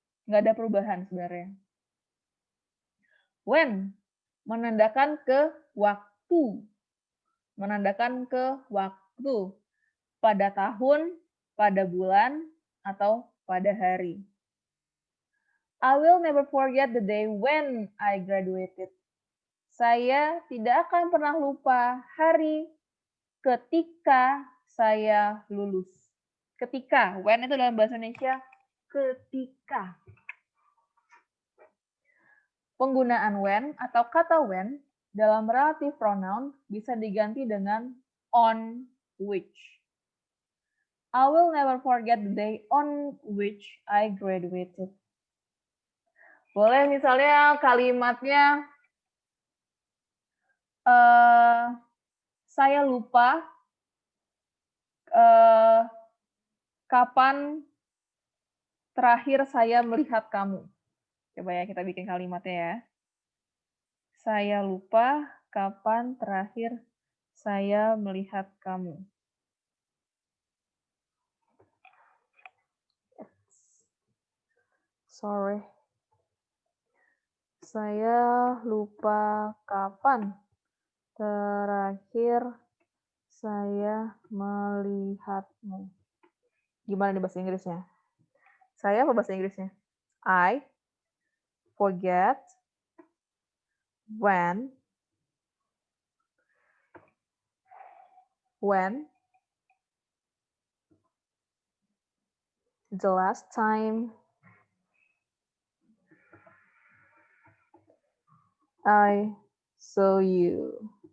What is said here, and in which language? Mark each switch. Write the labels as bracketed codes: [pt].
[id] Nggak ada perubahan sebenarnya. When, menandakan ke waktu. Menandakan ke waktu. Pada tahun, pada bulan, atau pada hari. [en] I will never forget the day when I graduated. [id] Saya tidak akan pernah lupa hari ketika saya lulus. Ketika, when itu dalam bahasa Indonesia, ketika. Penggunaan when atau kata when dalam relative pronoun bisa diganti dengan on which. [en] I will never forget the day on which I graduated. [id] Boleh misalnya kalimatnya, saya lupa kapan terakhir saya melihat kamu. Coba ya kita bikin kalimatnya ya. Saya lupa kapan terakhir saya melihat kamu. [en] Sorry. [id] Saya lupa kapan terakhir saya melihatmu. Gimana nih bahasa Inggrisnya? Saya apa bahasa Inggrisnya? [en] I forget when the last time I saw you.